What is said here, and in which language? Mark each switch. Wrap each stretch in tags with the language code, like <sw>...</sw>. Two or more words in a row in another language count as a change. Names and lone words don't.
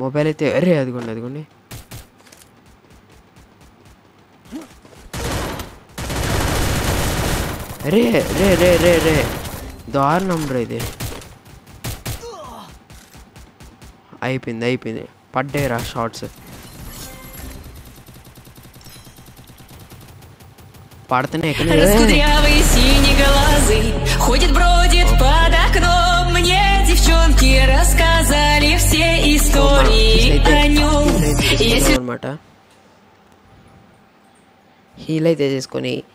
<te>మొబైల్ అయితే అరే అదిగోండి రే రే రే రే రే దారుణం రా ఇది. అయిపోయింది పడ్డాయిరా షార్ట్స్. పడుతున్నాయి ఎక్కడ</te> <ru>Раскудрявый синеглазый ходит, бродит под окном. Мне девчонки рассказали все истории о нем.</ru> <te>అనమాట. హీల్ అయితే చేసుకొని</te>